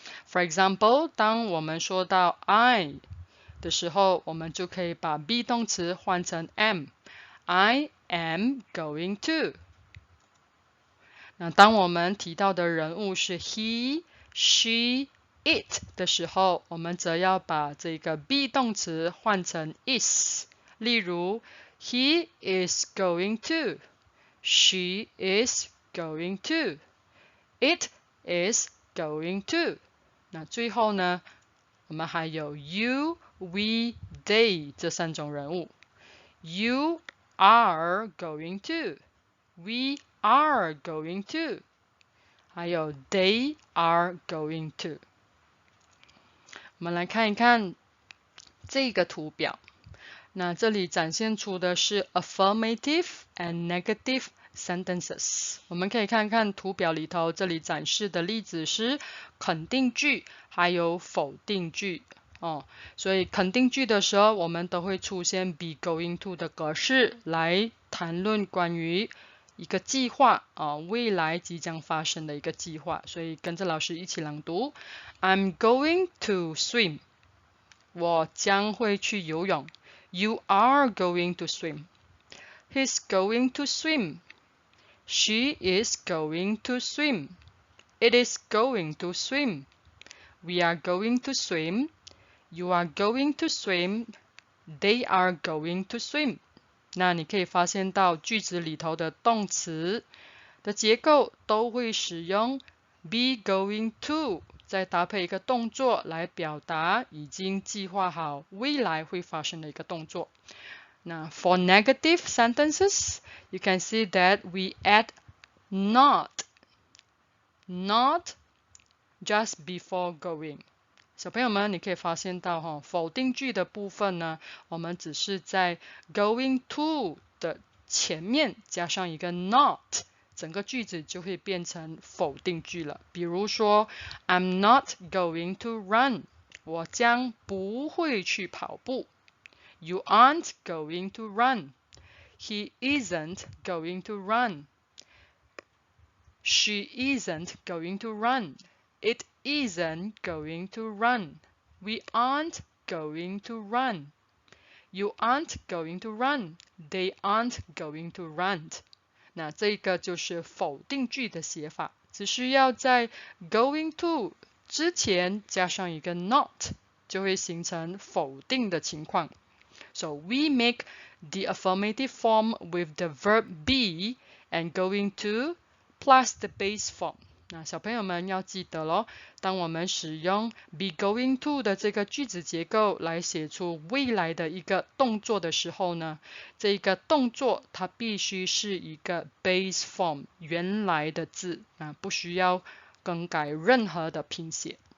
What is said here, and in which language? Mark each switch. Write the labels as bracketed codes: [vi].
[en] For example， [zh] 当我们说到 I 的时候，我们就可以把 be 动词换成 am。 [en] I am going to。 [zh] 那当我们提到的人物是 he、she、it 的时候，我们则要把这个 be 动词换成 is。例如 ， [en] he is going to， [zh] she is going to，it is going to。那最后呢，我们还有 you、we、they 这三种人物。 [en] You are going to。We are going to， 还有 they are going to。 [zh] 我们来看一看这个图表，那这里展现出的是 [en] affirmative and negative sentences。 [zh] 我们可以看看图表里头，这里展示的例子是肯定句还有否定句所以肯定句的时候，我们都会出现 be going to 的格式来谈论关于一个计划未来即将发生的一个计划，所以跟着老师一起朗读 [en] I'm going to swim， [zh] 我将会去游泳。 [en] You are going to swim， He's going to swim， She is going to swim， It is going to swim， We are going to swim， You are going to swim， They are going to swim。 [zh] 那你可以发现到句子里头的动词的结构都会使用 be going to， 再搭配一个动作来表达已经计划好未来会发生的一个动作。 [en] 那 for negative sentences, you can see that we add not just before going。 [zh] 小朋友们，你可以发现到否定句的部分呢，我们只是在 going to 的前面加上一个 not， 整个句子就会变成否定句了。比如说 [en] I'm not going to run， [zh] 我将不会去跑步。 [en] You aren't going to run， He isn't going to run， She isn't going to run，It isn't going to run. We aren't going to run. You aren't going to run. They aren't going to run. [zh] 那这个就是否定句的写法，只需要在 going to 之前加上一个 not， 就会形成否定的情况。 [en] So we make the affirmative form with the verb be and going to plus the base form。 [zh] 那小朋友们要记得咯，当我们使用 be going to 的这个句子结构来写出未来的一个动作的时候呢，这个动作它必须是一个 base form 原来的字，不需要更改任何的拼写。